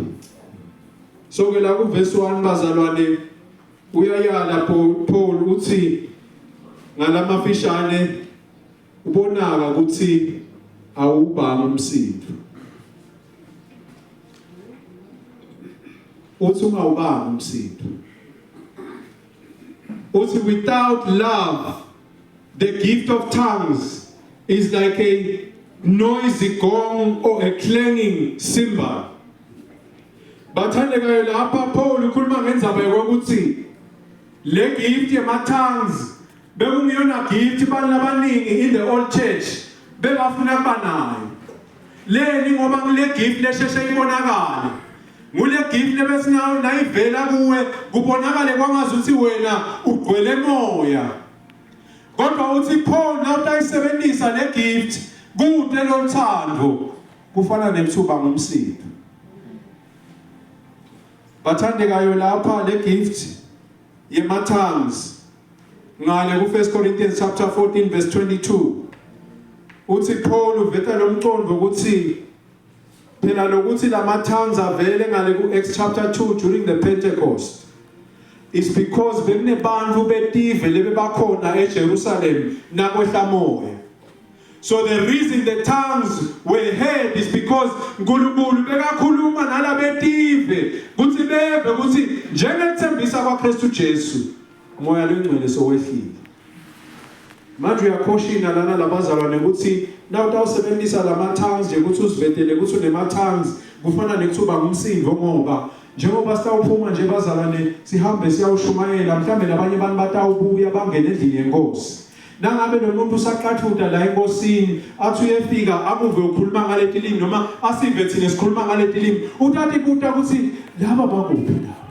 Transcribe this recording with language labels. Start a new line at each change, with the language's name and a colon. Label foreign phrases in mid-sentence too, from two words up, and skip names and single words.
Swati: So ke la ku verse 1 bazalwane uyayala Paul uthi ngalamafishane ubonaka ukuthi awubanga umsindo. Uthi ungawubanga umsindo.
English: Uthi without love the gift of tongues is like a noisy gong or a clanging cymbal.
Swati: Bathandekayo lapha Paul ukhuluma ngendzaba yokuthi le gift yema tongues bekungiyona gift abantu abaningi
English: in the old church
Swati: bebafuna kuba nayo. Leni ngoba kule gift lesheshe ibonakala. Ngule gift lebesinayo nayivela kuwe kubonakale kwangazuthi wena ugcwele moya. Kodwa uthi Paul nawutayisebenzisa le gift kude lothando kufana nemthuba ngomsindo. Bathandekayo lapha le gift yema tongues ngale ku 1 Corinthians chapter 14 verse 22 uthi Paul uveta lomqondo ukuthi phela lokuthi lama tongues avele ngale ku Acts chapter 2
English: during the Pentecost. It's because
Swati: bekunebantu betive lebebakhona eJerusalem nakwehla moya.
English: So the reason the tongues were heard is because
Swati: uNkulunkulu bekakhuluma nalabetive kuthi beve kuthi njengethembisa kwaKristu Jesu moya lwengcwele sowehlile. Manje uyakhoshina lana labazalwane ukuthi nawutawusebenzisa lama tongues nje ukuthi usivetele ukuthi unema tongues kufana nekuthuba ngumsindo ngoba njengoba sitawuphuma nje bazalwane sihambe siyawushumayela mhlambe labanye abantu batawubuya bangene endlini yenkosi. Nangabe nomuntu usaqathuda la enkosini athi uyefika akuve ukukhuluma ngale tilimi noma asive thina sikhuluma ngale tilimi uthathi kuta ukuthi laba bakuphi la.